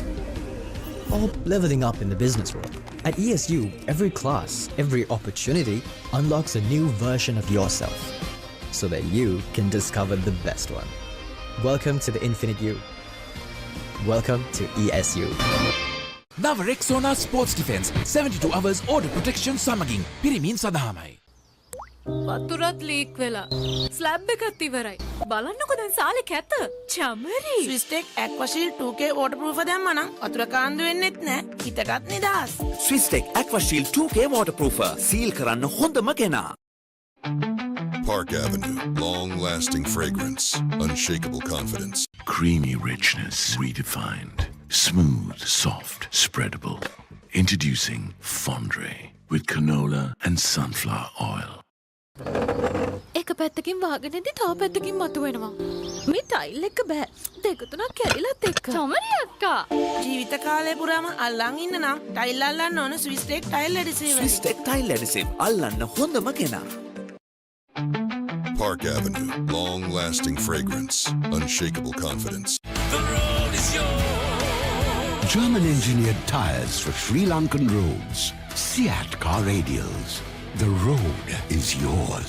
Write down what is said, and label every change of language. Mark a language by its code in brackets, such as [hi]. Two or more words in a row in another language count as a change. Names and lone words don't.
[en] Or leveling up in the business world. At ESU, every class, every opportunity unlocks a new version of yourself, so that you can discover the best one. Welcome to the Infinite You. Welcome to ESU. [si] නව රෙක්සෝනා ස්පෝර්ට්ස් ඩිෆෙන්ස් [en] 72 hours order protection [si] සමගින් පිරිමින් සඳහාමයි. වතුරත් ලීක් වෙලා. ස්ලැබ් එකත් ඉවරයි. බලන්නකො දැන් සාලේ කැත. චමරි. ස්විස්ටෙක් ඇක්වාෂීල්ඩ් 2K waterproof දැම්මා නම් වතුර කාන්දු වෙන්නෙත් නෑ. හිතටත් නිදහස්. ස්විස්ටෙක් ඇක්වාෂීල්ඩ් 2K waterproofer සීල් කරන්න හොඳම කෙනා. [en] Park Avenue, long-lasting fragrance, unshakable confidence. Creamy richness redefined. Smooth, soft, spreadable. Introducing Fondre with canola and sunflower oil. [si] එක පැත්තකින් වාගෙනදී තව පැත්තකින් මතුවෙනවා. මේ ටයිල් එක බෑ. දෙක තුනක් කැඩිලත් එක්ක. චමරි අක්කා. ජීවිත කාලය පුරාම අල්ලන් ඉන්න නම් ටයිල් අල්ලන්න ඕන ස්විස්ටෙක් ටයිල් ඇඩිසිව්. ස්විස්ටෙක් ටයිල් ඇඩිසිව් අල්ලන්න හොඳම කෙනා. [en] Park Avenue, long-lasting fragrance, unshakable confidence. The road is yours. German-engineered tires for Sri Lankan roads. Seat car radials. The road is yours.